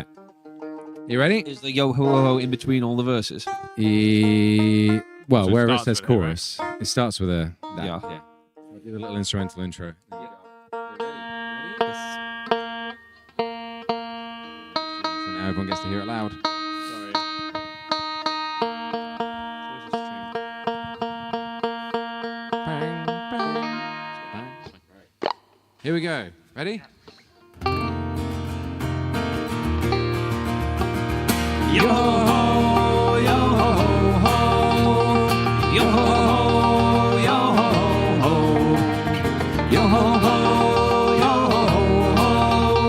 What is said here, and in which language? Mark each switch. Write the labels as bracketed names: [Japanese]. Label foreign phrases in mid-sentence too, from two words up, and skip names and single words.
[English] You ready? Is the yo ho ho ho in between all the verses? Well, So it wherever it starts says with it, right? chorus, it starts with a that. Yeah. I'll do the little instrumental intro. So now everyone gets to hear it loud. Sorry. Here we go. Ready? Yo ho ho, yo ho ho ho, yo ho ho, yo ho ho ho, yo ho ho, yo ho ho ho,